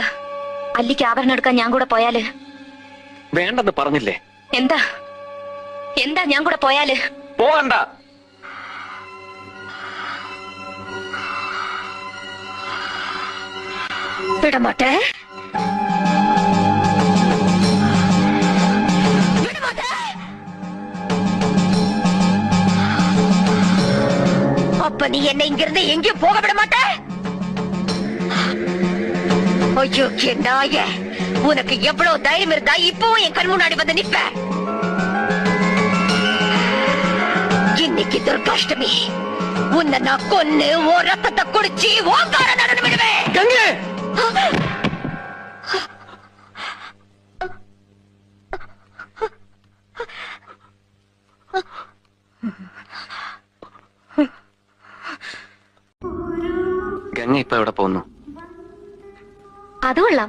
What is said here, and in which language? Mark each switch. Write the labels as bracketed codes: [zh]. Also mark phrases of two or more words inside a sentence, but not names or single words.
[ml] അല്ലിക്ക് ആഭരണം എടുക്കാൻ ഞാൻ കൂടെ പോയാല്? വേണ്ടെന്ന് പറഞ്ഞില്ലേ? എന്താ എന്താ ഞാൻ കൂടെ പോയാല്? പോകണ്ട. [ta] വിടമാട്ടെ. அப்ப நீ என்ன இங்கிருந்து எங்கேயும் போக விட மாட்ட? ஐயோ நாய, உனக்கு எவ்வளவு தைரியம் இருந்தா இப்பவும் என் கண் முன்னாடி வந்து நிப்ப? இன்னைக்கு துர்காஷ்டமி, உன்னை நான் கொன்னு ஓ ரத்தத்தை குடிச்சு ஓங்கார நடனம் விடுவேன். [ml] ഗംഗ ഇപ്പൊ എവിടെ പോകുന്നു? അത് കൊള്ളാം.